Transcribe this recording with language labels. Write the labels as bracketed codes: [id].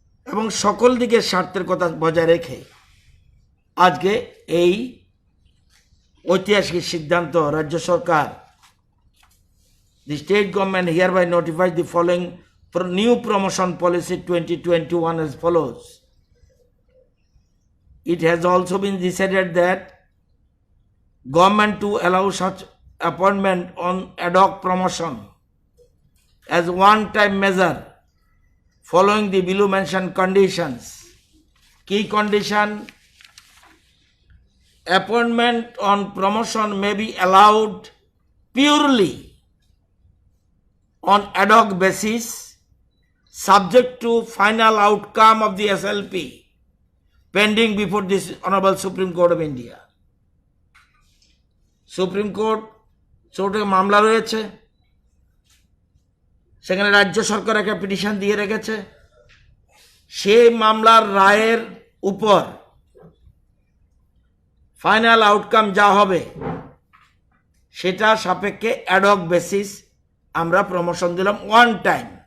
[bn] এবং সকল দিকের স্বার্থের কথা বজায় রেখে আজকে এই ঐতিহাসিক সিদ্ধান্ত রাজ্য সরকার, [en] the state government hereby notifies the following new promotion policy 2021 as follows. It has also been decided that government to allow such appointment on ad hoc promotion as one-time measure following the below mentioned conditions. Key condition: appointment on promotion may be allowed purely on ad hoc basis subject to final outcome of the SLP pending before this Honorable Supreme Court of India. [bn] Supreme কোর্টে মামলা রয়েছে, সেখানে রাজ্য সরকার একটা petition দিয়ে রেখেছে। সেই মামলার রায়ের উপর ফাইনাল আউটকাম যা হবে সেটা সাপেক্ষে অ্যাডহক বেসিস আমরা প্রমোশন দিলাম ওয়ান টাইম।